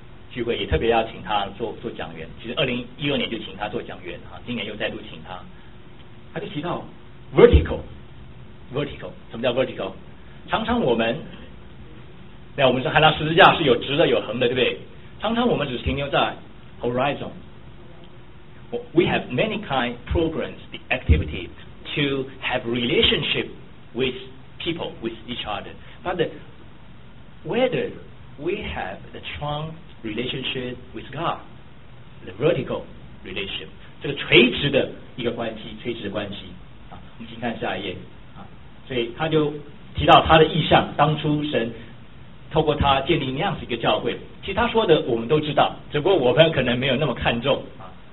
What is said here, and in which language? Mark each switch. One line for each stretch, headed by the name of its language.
Chinese: 聚会也特别要请他做讲员，其实2012年就请他做讲员啊，今年又再度请他。他就提到 vertical， 什么叫 vertical？常常我们，那我们是看到十字架是有直的有横的，对不对？常常我们只停留在 horizon。
English: We have many kind programs, the activity to have relationship with people with each other, but whether we have the strong relationship with God, the vertical relationship,
Chinese: 这个垂直的一个关系，垂直的关系啊。我们请看下一页啊。所以他就提到他的意向，当初神透过他建立那样子一个教会。其实他说的我们都知道，只不过我们可能没有那么看重啊。